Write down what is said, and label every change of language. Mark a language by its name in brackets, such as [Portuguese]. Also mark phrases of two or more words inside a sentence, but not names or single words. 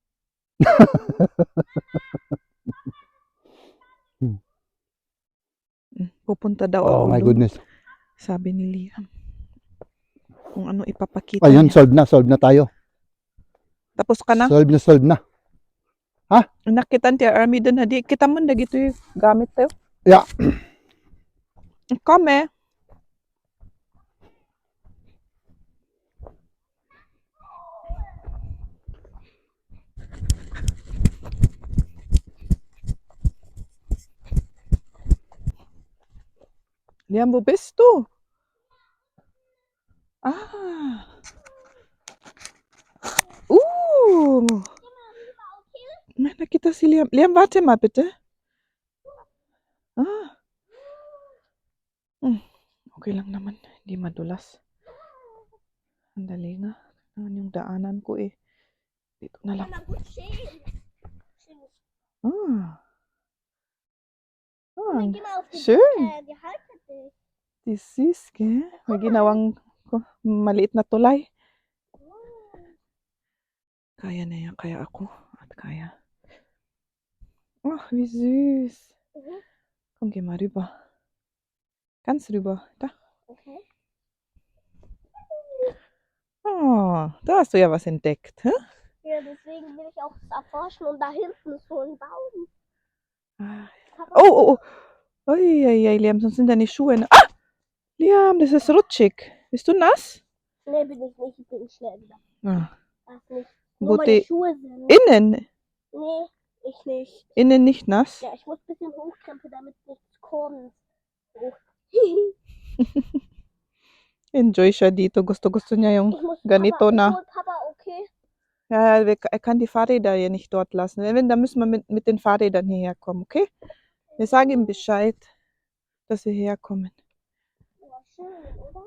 [Filipino] Pupunta daw Oh ako [English] my [Filipino] doon. [English] goodness. [Filipino] Sabi ni Liam. Kung ano ipapakita Ayun, niya. solve na tayo. Tapos ka na? Solve na. Nakitan ti army doon na di. Kita mo na gito yung gamit tayo. [English] Yeah. [German] Kame. Liam, wo bist du? [Filipino] Ah. May nakita si Liam. Liam, [German] warte mal bitte. [Filipino] Ah. Okay lang naman. Hindi madulas. Andali nga. Ano yung daanan ko eh. Dito na lang. [German] Na gut, schön. Ah. Ah. Dann geh mal auf die, Schön. die haltet dich. Die sis, gell? [Filipino] May ginawang maliit na tulay. Kaya na yan. Kaya ako. At kaya. [German] Ach, wie süß. Komm, geh mal rüber. Ganz rüber. Da. Okay. Oh, da hast du ja was entdeckt. Hä? Ja, deswegen will ich auch das erforschen und da hinten ist so ein Baum. Ah. Papa, Oh. Uiuiui, Liam, sonst sind deine Schuhe. Ah! Liam, das ist rutschig. Bist du nass? Nee, bin ich nicht. Ich bin schnell wieder. Ah. Das nicht. Nur Gut, meine die Schuhe sind. innen. Nee, ich nicht. Innen nicht nass. Ja, ich muss ein bisschen hochkrempeln, damit nichts kommt. Hoch. [Filipino] Enjoy siya dito. Gusto niya yung [German] Ich muss [Filipino] ganito [German] Papa, [Filipino] na. [German] ich hol Papa, okay? Ja, er kann die Fahrräder ja nicht dort lassen. Wenn, dann müssen wir mit den Fahrrädern hierher kommen, okay? Wir sagen ihm Bescheid, dass wir herkommen. Ja, schön, oder?